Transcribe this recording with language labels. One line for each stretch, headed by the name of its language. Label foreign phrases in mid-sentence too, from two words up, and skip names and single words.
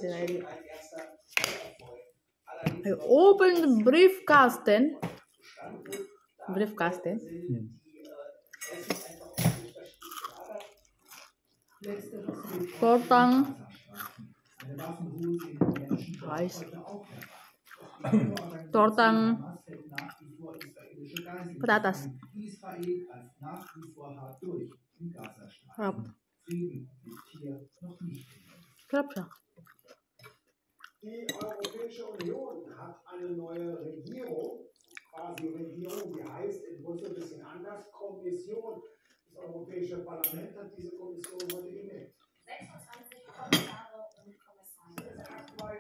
English: I opened the briefkasten.
Filipino: Tortang Reis. Tortang patatas. Sarap. Sarap siya.
German: Die Europäische Union hat eine neue Regierung, quasi Regierung, die heißt in Brüssel ein bisschen anders, Kommission. Das Europäische Parlament hat diese Kommission heute gewählt. 26 Kommissare und Kommissare.